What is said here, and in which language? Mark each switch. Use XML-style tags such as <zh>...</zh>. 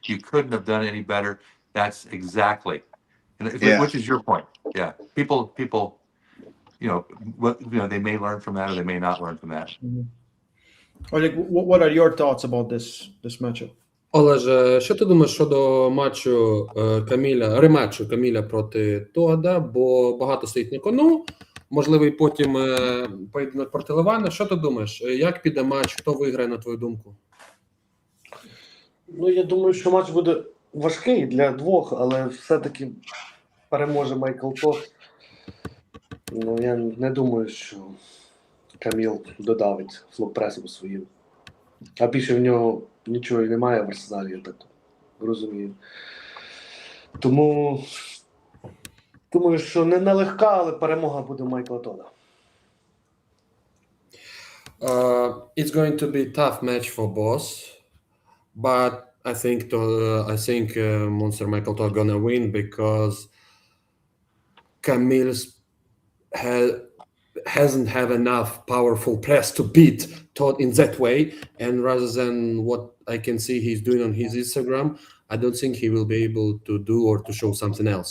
<en>You couldn't have done it any better. That's exactly." And which is your point. Yeah, people, you know, they may learn from that or they may not learn from that. Oleg, what are your thoughts about this matchup?</en> <uk>Олеже, що ти думаєш щодо матчу рематчу Каміля проти Тода? Бо багато стоїть на кону, можливий потім поєдинок проти Левана. Що ти думаєш? Як піде матч? Хто виграє, на твою думку? Ну, я думаю, що матч буде важкий для двох, але все-таки переможе Майкл Тодд. Ну, я не думаю, що Каміл додавить флоп-пресом своїм. А більше в нього нічого і немає в арсеналі, я так розумію. Тому думаю, що не нелегка, але перемога буде Майкла Тодда.</uk> <en>It's going to be a tough match for both, but I think Monster Michael Todd gonna win because Camille hasn't have enough powerful press to beat Todd in that way, and rather than what I can see he's doing on his Instagram, I don't think he will be able to do or to show something else.</en>